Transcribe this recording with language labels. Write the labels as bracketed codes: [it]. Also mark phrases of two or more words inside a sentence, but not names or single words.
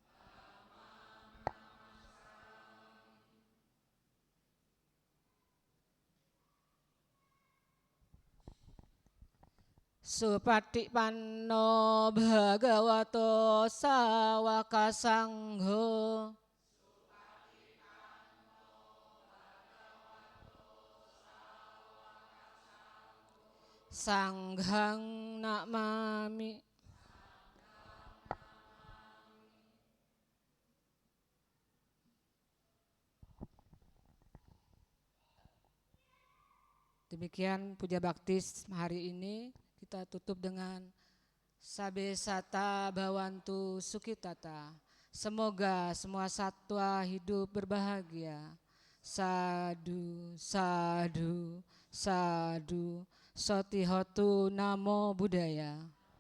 [pi] Supatipanno Bhagavato Sawaka Sangho. Sanghang namami. [id] Demikian puja baktis hari ini. Kita tutup dengan [pi] Sabe Sata Bhawantu Sukitata. [id] Semoga semua satwa hidup berbahagia. [pi] Sadu, sadu, sadu. Sotihotu Namo Buddhaya.